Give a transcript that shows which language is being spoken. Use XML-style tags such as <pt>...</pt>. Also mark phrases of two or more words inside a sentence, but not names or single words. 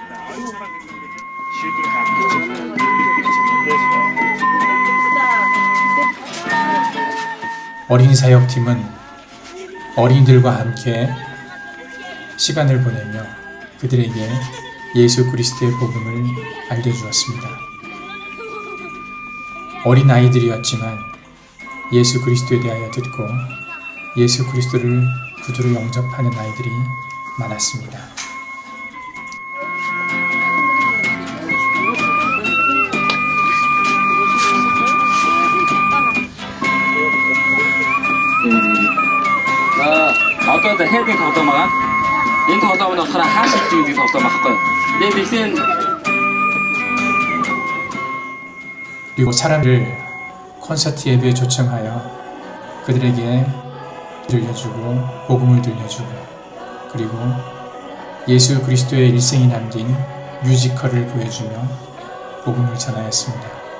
<ko>어린이 사역팀은 어린이들과 함께 시간을 보내며 그들에게 예수 그리스도의 복음을 알려주었습니다. 어린 아이들이었지만 예수 그리스도에 대하여 듣고 예수 그리스도를 구주로 영접하는 아이들이 많았습니다.</ko> <mn>Одоо хэд тоглоом байгаа. Энэ тоглоомд болохоор хаашаа гэдэг тоглоом байхгүй. Тэгээд</mn> <ko>그리고 사람들을 콘서트 예배에 초청하여 그들에게 들려주고 복음을 들려주고 그리고 예수 그리스도의 일생이 담긴 뮤지컬을 보여주며 복음을 전하였습니다.</ko>